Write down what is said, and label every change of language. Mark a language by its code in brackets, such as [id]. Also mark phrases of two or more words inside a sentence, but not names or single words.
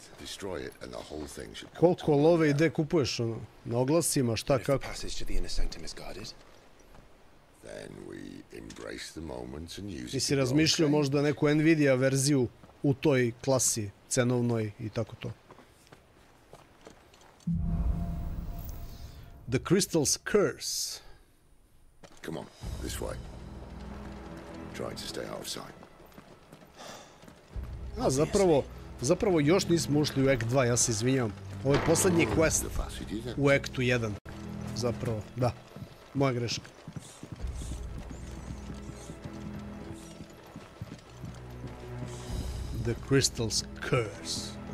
[sr] Koliko love i gde kupuješ? Na oglasima, šta, kako? Ti si razmišljao možda neku Nvidia verziju u toj klasi cenovnoj i tako to. [en] The Crystal's Curse. Come on, this way. Try to stay out of sight. [sr] Zapravo još nismo ušli u Act 2, ja se izvinjavam. Ovo je poslednji quest u Actu 1. Zapravo, da. Moja greška. [en] The Crystal's Curse.